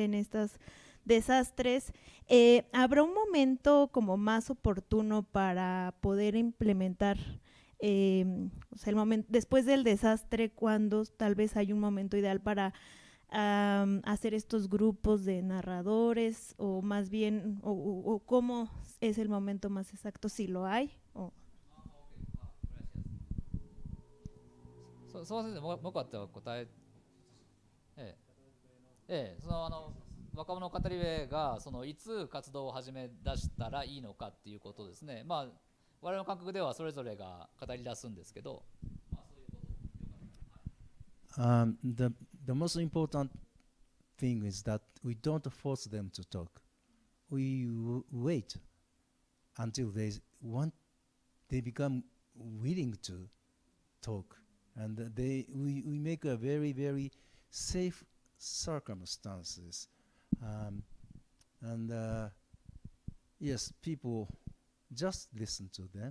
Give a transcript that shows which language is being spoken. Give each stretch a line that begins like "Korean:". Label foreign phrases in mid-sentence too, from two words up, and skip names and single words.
Spanish: en estos desastres, ¿habrá un momento como más oportuno para poder implementar, o sea, el momento después del desastre, cuando tal vez hay un momento ideal para hacer estos grupos de narradores, o más bien, o cómo es el momento más exacto, si lo hay?
Japanese: そう先生、もうよかったら答え、その若者語り部がそのいつ活動を始め出したらいいのかっていうことですね。まあ我々の感覚ではそれぞれが語り出すんですけど、
English: the most important thing is that we don't force them to talk. We wait until they become willing to talk, and we make a very very safe circumstances, and yes, people just listen to them.